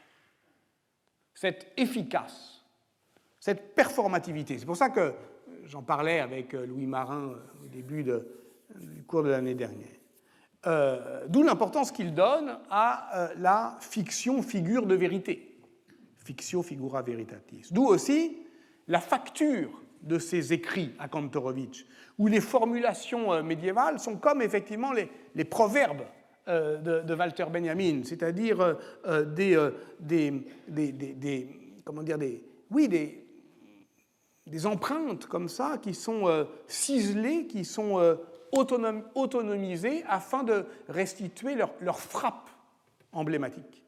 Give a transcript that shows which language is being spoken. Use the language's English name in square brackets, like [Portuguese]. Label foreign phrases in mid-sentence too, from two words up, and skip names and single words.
[French] Cette efficace, cette performativité. C'est pour ça que j'en parlais avec Louis Marin au début du cours de l'année dernière. D'où l'importance qu'il donne à la fiction figure de vérité, [Latin] fictio figura veritatis. [French] D'où aussi la facture de ses écrits à Kantorowicz, où les formulations médiévales sont comme effectivement les proverbes de Walter Benjamin, c'est-à-dire des empreintes comme ça qui sont ciselées, qui sont autonomisées afin de restituer leur frappe emblématique.